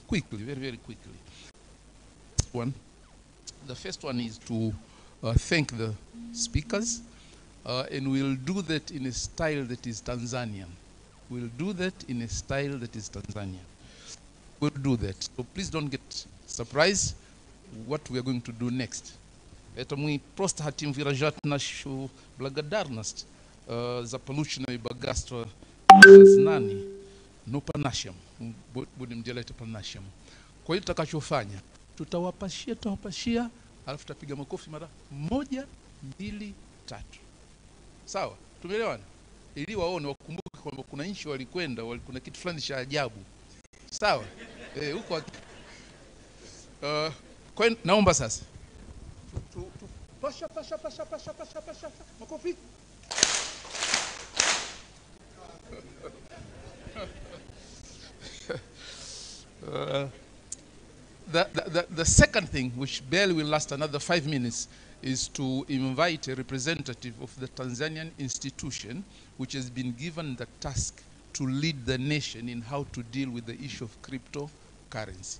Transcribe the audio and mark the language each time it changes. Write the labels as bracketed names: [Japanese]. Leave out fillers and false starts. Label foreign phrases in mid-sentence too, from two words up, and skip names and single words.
[English] Quickly, very, very quickly. The first one is to thank the speakers, and we'll do that in a style that is Tanzanian. We'll do that in a style that is Tanzanian. We'll do that. So please don't get surprised what we are going to do next. [Russian] Это мы просто хотим выражать нашу благодарность за полученное богатство знаний, но по-нашему. Будем делать это по-нашему. [Swahili] Kwa hiyo tutakachofanya, tutawapashia, alafu tutapiga makofi mara 1, 2, 3. Sawa? Tumeelewana? Ili waone wakumbuke kwamba kuna nchi walikwenda, kuna kitu fulani cha ajabu. Sawa? Huko kwa hiyo naomba sasa. Pasha. Makofi. [English] The second thing, which barely will last another 5 minutes, is to invite a representative of the Tanzanian institution, which has been given the task to lead the nation in how to deal with the issue of cryptocurrency.